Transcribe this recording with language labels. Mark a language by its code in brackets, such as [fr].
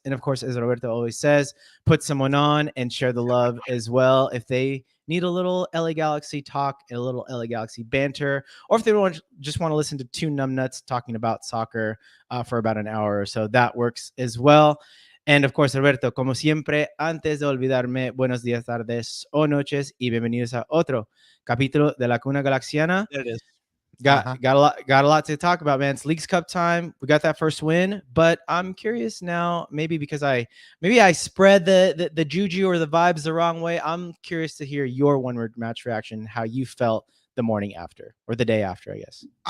[en] And of course, as Roberto always says, put someone on and share the love as well. If they need a little LA Galaxy talk and a little LA Galaxy banter, or if they just want to listen to two numbnuts talking about soccer for about an hour or so, that works as well. And of course, [es] Roberto, como siempre, antes de olvidarme, buenos días, tardes o noches, y bienvenidos a otro capítulo de La Cuna Galaxiana. [en] There it is. Got a lot to talk about, man. It's Leagues Cup time. We got that first win, but I'm curious now, maybe because I spread the juju or the vibes the wrong way. I'm curious to hear your one-word match reaction, how you felt the morning after, or the day after, I guess.